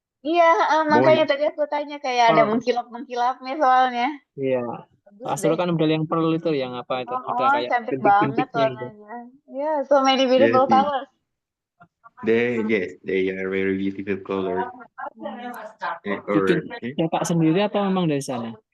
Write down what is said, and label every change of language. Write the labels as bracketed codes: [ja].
[id] Iya, makanya tadi aku tanya kayak ada mengkilap-mengkilapnya soalnya. Iya. Astro kan model yang pearl itu yang apa itu? Ada kayak Cantik bintik-bintiknya banget gitu. warnanya. [en] Yeah, so many beautiful colors. They are very beautiful colors. [id] Bikin cetak sendiri atau memang dari sana?